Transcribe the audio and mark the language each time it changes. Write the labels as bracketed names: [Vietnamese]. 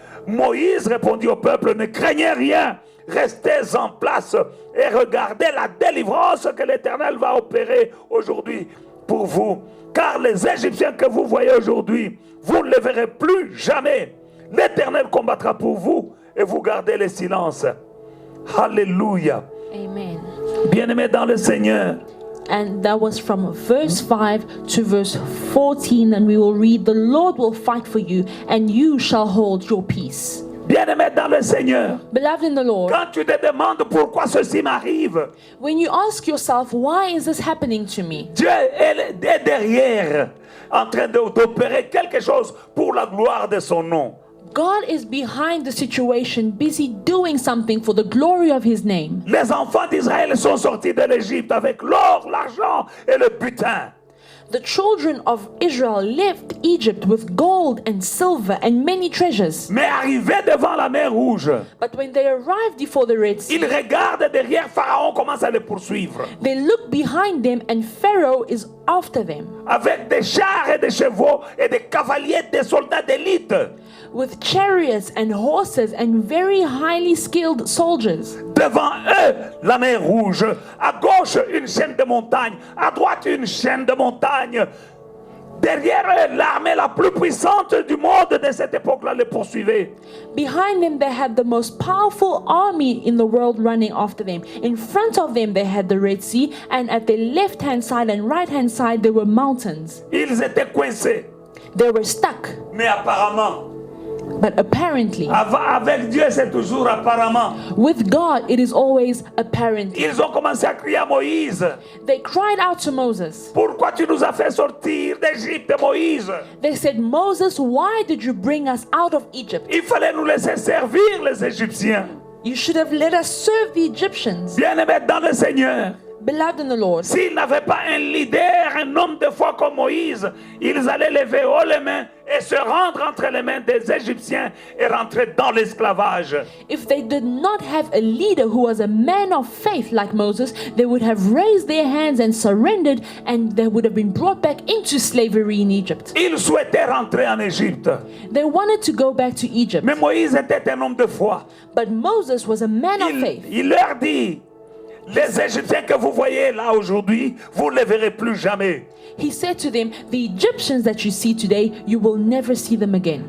[French] Moïse répondit au peuple, ne craignez rien, restez en place et regardez la délivrance que l'Éternel va opérer aujourd'hui pour vous. Car les Égyptiens que vous voyez aujourd'hui, vous ne les verrez plus jamais. L'Éternel combattra pour vous et vous gardez le silence. Alléluia. Amen. Bien-aimés dans le Seigneur. [English] And that was from verse 5 to verse 14, and we will read, the Lord will fight for you, and you shall hold your peace. [French] Bien-aimés dans le Seigneur. [English] Beloved in the Lord, [French] Quand tu te demandes pourquoi ceci m'arrive, [English] when you ask yourself, why is this happening to me? [French] Dieu est derrière en train d'opérer quelque chose pour la gloire de son nom. [English] God is behind the situation, busy doing something for the glory of his name. [French] Les enfants d'Israël sont sortis de l'Égypte avec l'or, l'argent et le butin. [English] The children of Israel left Egypt with gold and silver and many treasures. [French] Mais arrivés devant la mer Rouge, [English] But when they arrived before the Red Sea, [French] ils regardent derrière, Pharaon commence à les poursuivre. [English] they look behind them and Pharaoh is after them [French] Avec des chars et des chevaux et des cavaliers, des soldats d'élite. [English] with chariots and horses and very highly skilled soldiers. [French] Devant eux, la mer Rouge. À gauche, une chaîne de montagnes. À droite, une chaîne de montagnes. Derrière eux, l'armée la plus puissante du monde de cette époque-là les poursuivait. [English] Behind them, they had the most powerful army in the world running after them. In front of them, they had the Red Sea, and at their left-hand side and right-hand side, there were mountains. [French] Ils étaient coincés. [English] They were stuck. [French] Mais apparemment, [English] But apparently, [French] avec Dieu, c'est toujours apparemment. [English] with God, it is always apparently. [French] Ils ont commencé à crier à Moïse. [English] They cried out to Moses. [French] Pourquoi tu nous as fait sortir d'Égypte, Moïse? [English] They said, Moses, why did you bring us out of Egypt? [French] Il fallait nous laisser servir les Égyptiens. [English] You should have let us serve the Egyptians. [French] Bien-aimés dans le Seigneur. [English] Beloved in the Lord, [French] S'ils n'avaient pas un leader, un homme de foi comme Moïse, ils allaient lever haut les mains et se rendre entre les mains des Égyptiens et rentrer dans l'esclavage. [English] if they did not have a leader who was a man of faith like Moses, they would have raised their hands and surrendered, and they would have been brought back into slavery in Egypt. [French] Ils souhaitaient rentrer en Égypte. [English] They wanted to go back to Egypt, [French] Mais Moïse était un homme de foi. [English] but Moses was a man of faith. [French] Il leur dit, les Égyptiens que vous voyez là aujourd'hui, vous ne les verrez plus jamais. [English] He said to them, the Egyptians that you see today, you will never see them again.